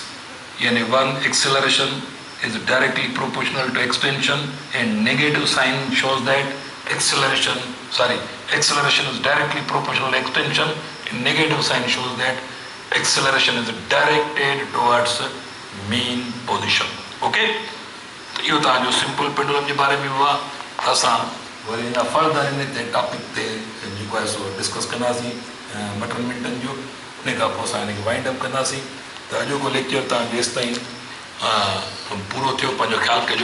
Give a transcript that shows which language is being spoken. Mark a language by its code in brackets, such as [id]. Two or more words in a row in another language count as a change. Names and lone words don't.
[en] Yani one, acceleration is directly proportional to extension, and negative sign shows that acceleration is directly proportional to extension, and negative sign shows that acceleration is directed towards mean position. Okay? [sd] इहो तव्हांजो [en] simple pendulum [sd] जे बारे में हुआ. असां वरी अञा फर्दर इन टॉपिक ते जेको आहे सो डिस्कस कंदासीं 2 मिंटनि जो. उन खां पोइ असां हिनखे [en] wind up [sd] कंदासीं. त अॼोको लेक्चर तव्हां जेसि ताईं पूरो थियो, पंहिंजो ख़्यालु कजो.